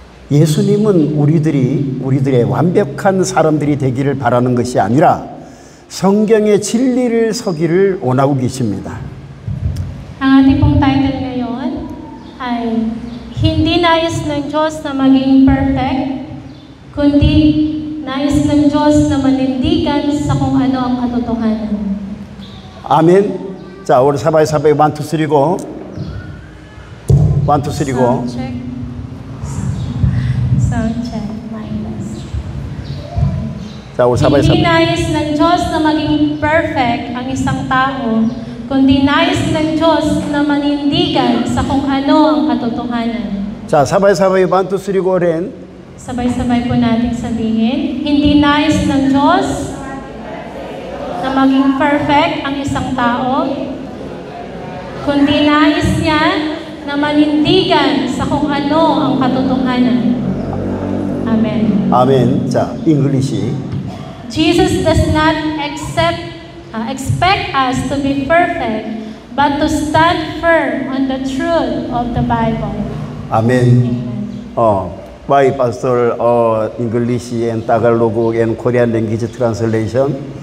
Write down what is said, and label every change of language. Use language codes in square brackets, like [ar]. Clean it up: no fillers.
[ko] 예수님은 우리들의 완벽한 사람들이 되기를 바라는 것이 아니라 성경의 진리를 서기를 원하고 계십니다. [tl] Ang ating pong title ngayon ay hindi nais ng Diyos na maging perfect, kundi nais ng Diyos na manindigan sa kung ano ang katotohanan. Amen. [ko] 자, 우리 사바이 1, 2, 3 고 1, 2, 3 고 [en] Sound check. [tl] Hindi nais ng Diyos na maging perfect ang isang tao, kundi nais ng Diyos na manindigan sa kung ano ang katotohanan. [ko] 자, 사바이 1, 2, 3 go rin. [tl] Sabay-sabay po natin sabihin, hindi nais ng Diyos na maging perfect ang isang tao, kundi nais niya na manindigan sa kung ano ang katotohanan. Amen. [ko] Amen. 자, English. [en] Jesus does not expect us to be perfect, but to stand firm on the truth of the Bible. Amen. Why, Pastor, English and Tagalog and Korean language translation?